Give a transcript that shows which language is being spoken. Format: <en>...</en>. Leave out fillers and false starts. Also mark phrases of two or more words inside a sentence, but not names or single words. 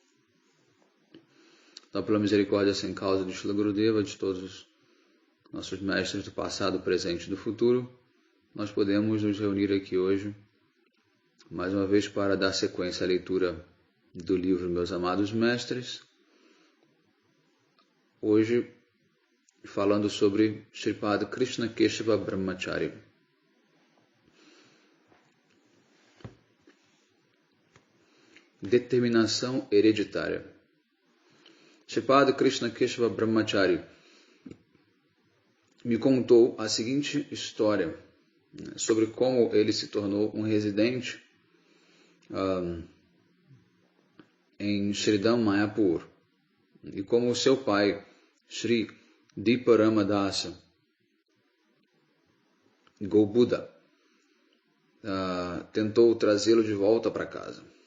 <pt>Então, pela misericórdia sem causa de Shila Gurudeva, de todos os nossos mestres do passado, presente e do futuro, nós podemos nos reunir aqui hoje, mais uma vez, para dar sequência à leitura do livro Meus Amados Mestres. Hoje, falando sobre Shripad Krishna Keshava Brahmachari. Determinação hereditária. Shripad Krishna Keshava Brahmachari me contou a seguinte história sobre como ele se tornou um residente em Sridham Mayapur e como o seu pai, Sri Diparamadasa Gobuddha, tentou trazê-lo de volta para casa.</pt>